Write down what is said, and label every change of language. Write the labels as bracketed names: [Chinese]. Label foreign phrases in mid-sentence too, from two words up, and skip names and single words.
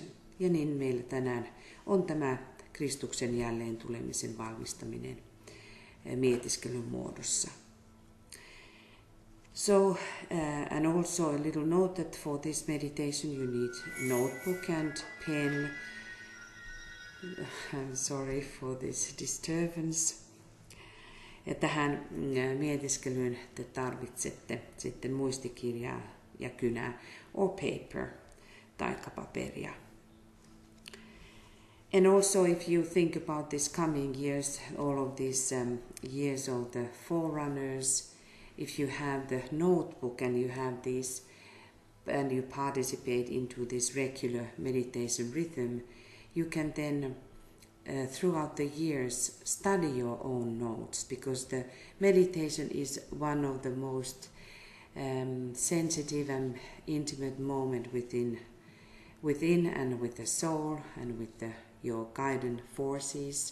[Finnish] Ja niin meillä tänään on tämä Kristuksen jälleen tulemisen valmistaminen mietiskelyn muodossa. [English] So, and also a little note that for this meditation you need notebook and pen. I'm sorry for this disturbance. [Finnish] Ja tähän mietiskelyyn te tarvitsette sitten muistikirjaa ja kynää [English] or paper [Finnish] tai paperia. [English] And also if you think about this coming years, all of these years of the forerunners, if you have the notebook and you have these and you participate into this regular meditation rhythm, you can then throughout the years study your own notes, because the meditation is one of the most sensitive and intimate moment within and with the soul and with your guiding forces.